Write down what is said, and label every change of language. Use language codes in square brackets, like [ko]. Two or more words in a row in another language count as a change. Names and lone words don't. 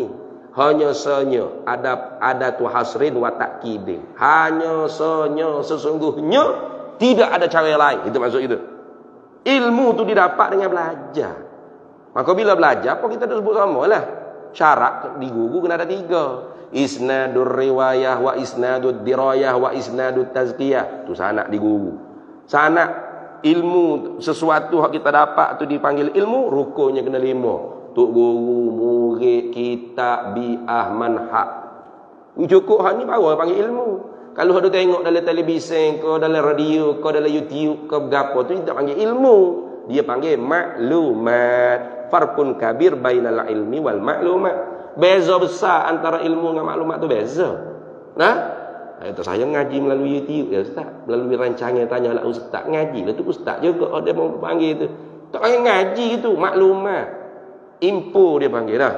[ar] إنما أداة حصر وتأكيد. [ms] Hanya senya sesungguhnya tidak ada cara yang lain. Itu maksud itu. Ilmu tu didapat dengan belajar. Maka bila belajar, apa kita dah sebut sama lah. Syarat di guru kena ada 3. [ar] إسناد الرواية وإسناد الدراية وإسناد التزكية. [ms] Tu sanak di guru. Sanak ilmu sesuatu yang kita dapat tu dipanggil ilmu, rukunnya kena 5. Tok guru, murid, kitab, bi'ah, manhaj. Cukup hak ni baru panggil ilmu. Kalau ada tengok dalam televisyen ke, dalam radio ke, dalam YouTube ke, gapo tu tak panggil ilmu. Dia panggil maklumat. [ar] فرق كبير بين العلم والمعلومات. [ms] Beza besar antara ilmu dengan maklumat tu beza. Nah, kata saya ngaji melalui YouTube ya ustaz, melalui rancangan tanya lah ustaz ngaji lah tu ustaz juga ada mau panggil tu. Tak panggil ngaji itu, maklumat. Info dia panggil dah.